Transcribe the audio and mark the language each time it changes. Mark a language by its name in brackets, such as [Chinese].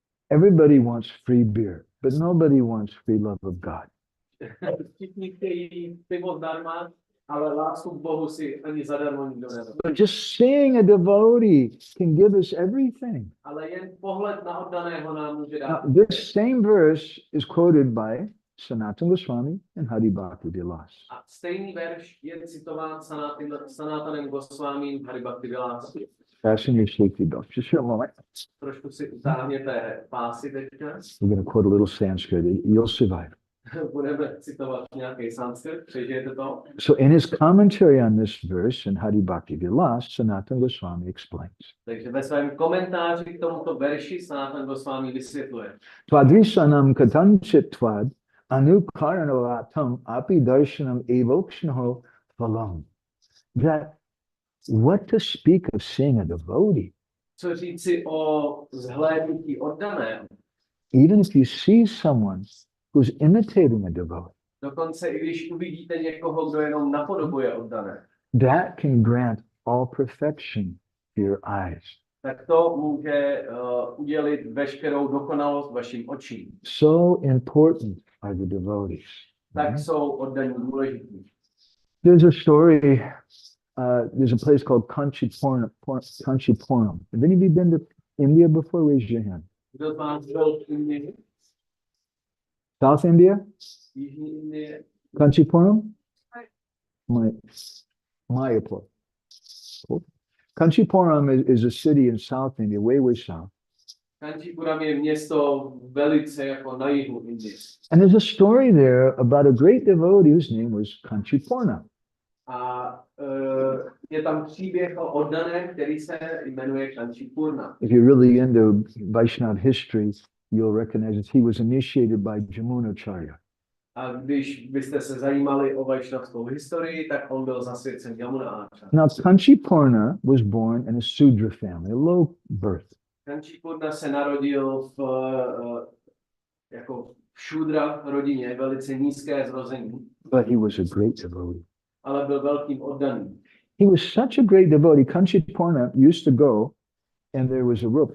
[English] Everybody wants free beer, but nobody wants free love of God. [Czech] Všichni chtějí pivo zdarma, ale lásku k Bohu si ani zadarmo nikdo nedá. [English] But just seeing a devotee can give us everything. [Czech] Ale jen pohled na oddaného nám může dát. [English] Now, this same verse is quoted by Sanatana Goswami and Hari Bhakti Vilas. [Czech] A stejný verš je citován Sanatanem Goswamím v Haribhakti Vilas. [English] Fasten your safety belt. Just for a moment. [Czech] Trošku si utáhněte pásy teďka. [English] We're going to quote a little Sanskrit. You'll survive. [Czech] Budeme citovat nějaký sanskrit, přežijete to. [English] So in his commentary on this verse in Hari Bhakti Vilas, Sanatana Goswami explains. [Czech] Takže ve svém komentáři k tomuto verši Sanatan Goswami vysvětluje. [Sanskrit] Twadrisanam katanchit tvad anukaranavatam api darshanam evokshnaho phalam. [English] That what to speak of seeing a devotee, [Czech] Co říci o zhlédnutí oddaného? [English] even if you see someone who's imitating a devotee, [Czech] Dokonce i když uvidíte někoho, kdo jenom napodobuje oddané, [English] that can grant all perfection to your eyes. [Czech] tak to může udělit veškerou dokonalost vašim očím. [English] So important are the devotees. [Czech] Tak jsou oddaní důležití. [English] There's a story, there's a place called Kanchipuram. Have any of you been to India before? Raise your hand. [Czech] Kdo z vás byl v Indii? [English] South India? [Czech] Jižní Indie? [English] Kanchipuram? Mayapur. Cool. Kanchipuram is a city in South India, way south. [Czech] Kanchipuram je město velice jako na jihu Indie. [English] And there's a story there about a great devotee whose name was Kanchipurna. [Czech] A je tam příběh o oddaném, který se jmenuje Kanchipurna. [English] If you're really into Vaishnava history, you'll recognize that he was initiated by Jamunacharya. [Czech] A když byste se zajímali o vajšnavskou historii, tak on byl zasvěcen Jamunacharya. [English] Now, Kanchipurna was born in a Sudra family, a low birth. [Czech] Kanchipurna se narodil jako v šudra rodině, velice nízké zrození, [English] But he was a great devotee. [Czech] ale byl velkým oddaným. [English] He was such a great devotee. Kanchipurna used to go, and there was a rope.